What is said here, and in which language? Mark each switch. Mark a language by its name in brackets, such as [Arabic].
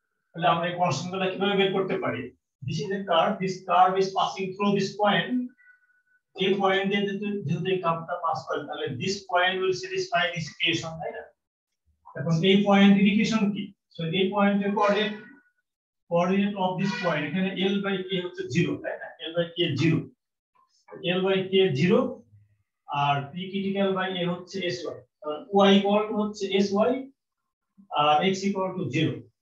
[Bangla] তাহলে আমরা এই কনস্ট্যান্ট গুলো কিভাবে বের করতে পারি? [English] this is a curve, this curve is passing through this point, [Bangla] এই পয়েন্ট দিয়ে যদি এই কার্ভটা পাস করে তাহলে [English] this point will satisfy this equation, [Bangla] তাই না? এখন এই পয়েন্ট ইকুয়েশন কি? সো এই পয়েন্টের [English] coordinate of this point, [Bangla] এখানে l বাই k হচ্ছে 0, তাই না? l by k 0, l by k 0 আর p critical by a হচ্ছে sy, y ইকুয়াল টু হচ্ছে sy আর x equal to 0।